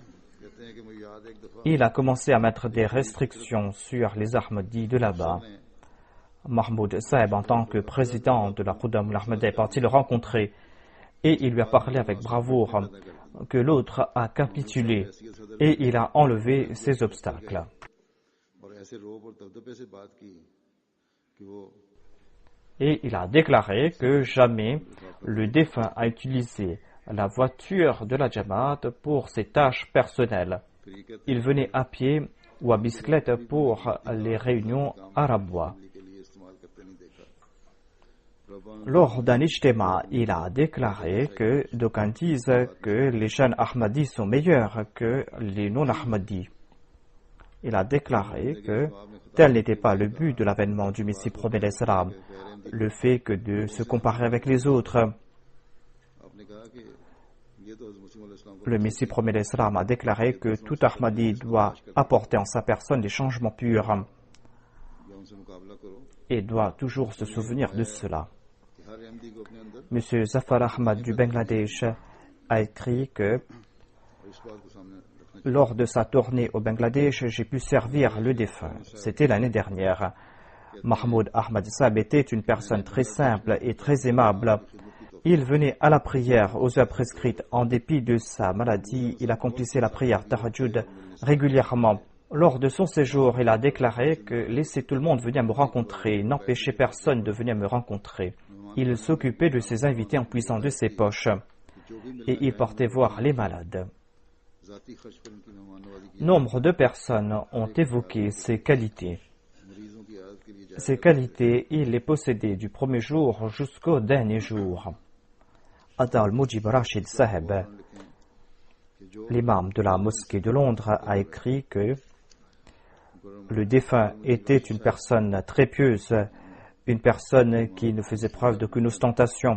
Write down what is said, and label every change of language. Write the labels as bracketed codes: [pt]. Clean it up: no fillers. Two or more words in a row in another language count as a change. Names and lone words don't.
[fr] Il a commencé à mettre des restrictions sur les armes dites de là-bas. Mahmoud Saheb, en tant que président de la Khuddam al-Ahmadiyya, est parti le rencontrer et il lui a parlé avec bravoure que l'autre a capitulé et il a enlevé ses obstacles. [ur] ایسے رعب اور دبدبے سے بات کی کہ وہ [fr] Et il a déclaré que jamais le défunt a utilisé la voiture de la Jamaat pour ses tâches personnelles. [ur] پھر یہ کہتے [fr] Il venait à pied ou à bicyclette pour les réunions arabois. [ur] کے لیے استعمال کرتے نہیں دیکھا. [fr] Lors d'un ijtema, il a déclaré que d'aucuns disent que les jeunes Ahmadis sont meilleurs que les non-Ahmadis. Il a déclaré que tel n'était pas le but de l'avènement du Messie premier d'Islam, le fait que de se comparer avec les autres. [ur] آپ نے کہا کہ یہ تو حضرت مسیح علیہ السلام کو [fr] Le Messie premier d'Islam a déclaré que tout Ahmadi doit apporter en sa personne des changements purs [ur] یا ان سے مقابلہ کرو [fr] et doit toujours se souvenir de cela. [ur] کہ ہر احمدی کو اپنے اندر [fr] M. Zafar Ahmad du Bangladesh a écrit que [ur] اور اس بات کو سامنے رکھنا [fr] lors de sa tournée au Bangladesh, j'ai pu servir le défunt. C'était l'année dernière. Mahmoud Ahmad Saab était une personne très simple et très aimable. Il venait à la prière aux heures prescrites. En dépit de sa maladie, il accomplissait la prière Tahajjud régulièrement. Lors de son séjour, il a déclaré que laisser tout le monde venir me rencontrer, n'empêcher personne de venir me rencontrer. Il s'occupait de ses invités en puisant de ses poches et il partait voir les malades. [ur] ذاتی خرچ پر ان کی مہمان نوازی کی [fr] Nombre de personnes ont évoqué ses qualités. [ur] مریضوں کی عادت کے لیے جائے [fr] Ces qualités, il les possédait du premier jour jusqu'au dernier jour. Ata al-Mujib Rashid Saheb, l'imam de la mosquée de Londres, a écrit que le défunt était une personne très pieuse, une personne qui ne faisait preuve d'aucune ostentation.